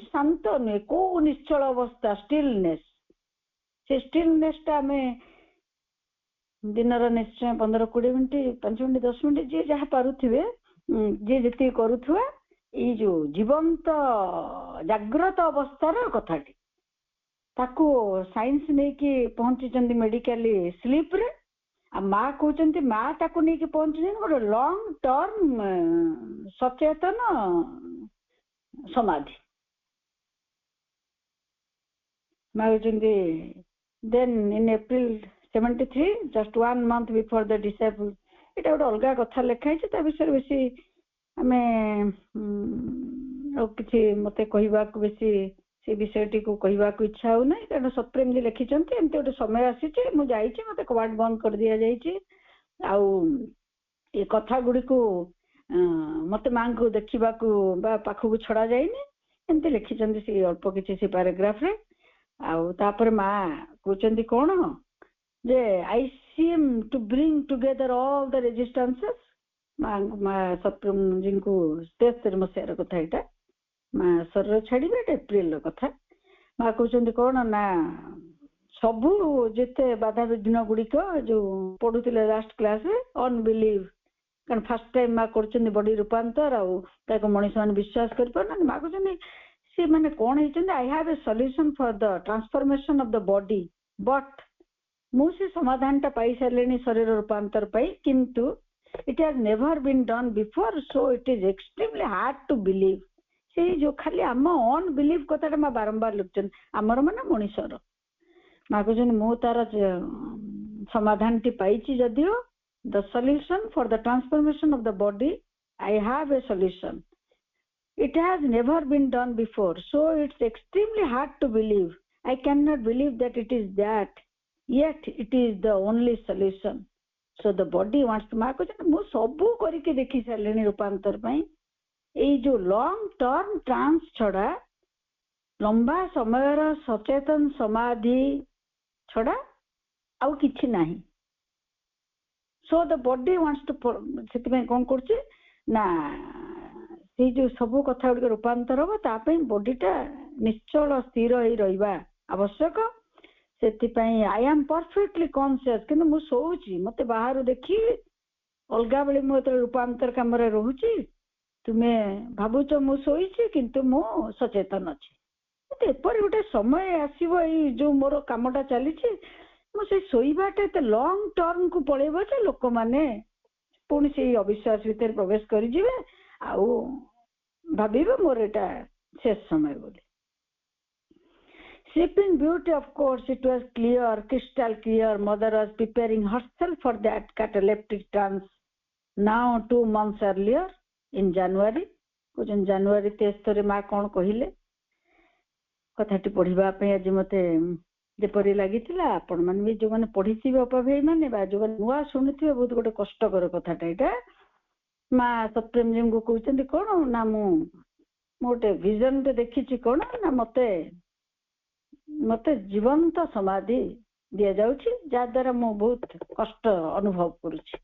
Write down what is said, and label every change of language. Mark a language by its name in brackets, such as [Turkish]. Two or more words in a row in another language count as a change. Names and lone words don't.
[Odia] ଶାନ୍ତ ନୁହେଁ, କୋଉ ନିଶ୍ଚଳ ଅବସ୍ଥା, ଷ୍ଟିଲନେସ୍। ସେ ଷ୍ଟିଲନେସ୍ଟା ଆମେ ଦିନର ନିଶ୍ଚୟ 15-20 ମିନିଟ୍, 5 ମିନିଟ୍, 10 ମିନିଟ୍ ଯିଏ ଯାହା ପାରୁଥିବେ, ଯିଏ ଯେତିକି କରୁଥିବା, ଏଇ ଯୋଉ ଜୀବନ୍ତ ଜାଗ୍ରତ ଅବସ୍ଥାର କଥାଟି ତାକୁ ସାଇନ୍ସ ନେଇକି ପହଞ୍ଚିଛନ୍ତି [English] medically sleepରେ। [Odia] ଆଉ ମା କହୁଛନ୍ତି ମା ତାକୁ ନେଇକି ପହଞ୍ଚିଛନ୍ତି ଗୋଟେ [English] long term [Odia] ସଚେତନ ସମାଧି। ମା କହୁଛନ୍ତି [English] then in April 73, just 1 month before the disciple, [Odia] ଏଇଟା ଗୋଟେ ଅଲଗା କଥା ଲେଖା ହେଇଛି, ତା ବିଷୟରେ ବେଶୀ ଆମେ ଆଉ କିଛି ମତେ କହିବାକୁ ବେଶୀ ସେ ବିଷୟଟିକୁ କହିବାକୁ ଇଚ୍ଛା ହଉନାହିଁ, କାରଣ ସପ୍ରେମ ଯେ ଲେଖିଛନ୍ତି ଏମିତି ଗୋଟେ ସମୟ ଆସିଛି, ମୁଁ ଯାଇଛି, ମତେ କବାଟ ବନ୍ଦ କରିଦିଆଯାଇଛି, ଆଉ ଏ କଥା ଗୁଡ଼ିକୁ ମତେ ମାଙ୍କୁ ଦେଖିବାକୁ ବା ପାଖକୁ ଛଡା ଯାଇନି, ଏମିତି ଲେଖିଛନ୍ତି ସେ ଅଳ୍ପ କିଛି ସେ ପାରାଗ୍ରାଫରେ। ଆଉ ତାପରେ ମା କହୁଛନ୍ତି କଣ ଯେ [English] I seem to bring together all the rezistances। [Odia] ମା ସପ୍ରେମଜୀଙ୍କୁ 73 ମସିହାର କଥା ଏଇଟା, ମା ଶରୀର ଛାଡିବେ, ଏଇଟା ଏପ୍ରିଲର କଥା। ମା କହୁଛନ୍ତି କଣ ନା ସବୁ ଯେତେ ବାଧାବିଘ୍ନ ଗୁଡ଼ିକ ଯୋଉ ପଢୁଥିଲେ [English] last classରେ, [Odia] ଅନବିଲିଭ, କାରଣ [English] first time [Odia] ମା କରୁଛନ୍ତି ବଡି ରୂପାନ୍ତର, ଆଉ ତାକୁ ମଣିଷ ମାନେ ବିଶ୍ୱାସ କରିପାରୁନାହାନ୍ତି। ମା କହୁଛନ୍ତି ସେମାନେ କଣ ହେଇଛନ୍ତି, [English] I have a solution for the transformation of the body, but [Odia] ମୁଁ ସେ ସମାଧାନଟା ପାଇସାରିଲିଣି ଶରୀର ରୂପାନ୍ତର ପାଇଁ, କିନ୍ତୁ [English] it has never been done before, so it is extremely hard to believe। [Odia] ସେଇ ଯୋଉ ଖାଲି ଆମ ଅନବିଲିଭ କଥାଟା ମା ବାରମ୍ବାର ଲେଖୁଛନ୍ତି, ଆମର ମାନେ ମଣିଷର। ମା କହୁଛନ୍ତି ମୁଁ ତାର ସମାଧାନଟି ପାଇଛି ଯଦିଓ, [English] the solution for the transformation of the body, I have a solution, it has never been done before, so it's extremely hard to believe, I cannot believe that it is that, yet it is the only solution, so the body wants to। [Odia] ମା କହୁଛନ୍ତି ମୁଁ ସବୁ କରିକି ଦେଖି ସାରିଲିଣି ରୂପାନ୍ତର ପାଇଁ, ଏଇ ଯୋଉ [English] long term trance [Odia] ଛଡା, ଲମ୍ବା ସମୟର ସଚେତନ ସମାଧି ଛଡା ଆଉ କିଛି ନାହିଁ। [English] so the body wants to, [Odia] ସେଥିପାଇଁ କଣ କରୁଛି ନା ସେଇ ଯୋଉ ସବୁ କଥା ଗୁଡ଼ିକ ରୂପାନ୍ତର ହବ, ତା ପାଇଁ ବଡିଟା ନିଶ୍ଚଳ ସ୍ଥିର ହେଇ ରହିବା ଆବଶ୍ୟକ। ସେଥିପାଇଁ [English] I am perfectly conscious, [Odia] କିନ୍ତୁ ମୁଁ ଶୋଉଛି, ମତେ ବାହାରୁ ଦେଖି ଅଲଗା ବେଳେ ମୁଁ ଯେତେବେଳେ ରୂପାନ୍ତର କାମରେ ରହୁଛି, ତୁମେ ଭାବୁଛ ମୁଁ ଶୋଇଛି, କିନ୍ତୁ ମୁଁ ସଚେତନ ଅଛି। ଏପରି ଗୋଟେ ସମୟ ଆସିବ, ଏଇ ଯୋଉ ମୋର କାମଟା ଚାଲିଛି, ମୁଁ ସେଇ ଶୋଇବାଟା ଏତେ [English] long termକୁ [Odia] ପଳେଇବ ଯେ ଲୋକମାନେ ପୁଣି ସେଇ ଅବିଶ୍ୱାସ ଭିତରେ ପ୍ରବେଶ କରିଯିବେ, ଆଉ ଭାବିବେ ମୋର ଏଇଟା ଶେଷ ସମୟ ବୋଲି। [English] Sleeping beauty, of course, it was clear, crystal clear, mother was preparing herself for that cataleptic trance now 2 months earlier in January। [Odia] କହୁଛନ୍ତି ଜାନୁଆରୀ 23 ମା କଣ କହିଲେ, କଥାଟି ପଢିବା ପାଇଁ ଆଜି ମତେ ଯେପରି ଲାଗିଥିଲା ଆପଣ ମାନେ ବି ଯୋଉମାନେ ପଢିଥିବେ ଅପାଭାଇ ମାନେ ବା ଯୋଉମାନେ ନୂଆ ଶୁଣିଥିବେ ବହୁତ ଗୋଟେ କଷ୍ଟକର କଥାଟା ଏଇଟା। ମା ସତ୍ୟପ୍ରେମଜୀଙ୍କୁ କହୁଛନ୍ତି କଣ ନା ମୁଁ ଗୋଟେ ଭିଜନଟେ ଦେଖିଛି କଣ ନା ମତେ ଜୀବନ୍ତ ସମାଧି ଦିଆଯାଉଛି ଯାହା ଦ୍ୱାରା ମୁଁ ବହୁତ କଷ୍ଟ ଅନୁଭବ କରୁଛି।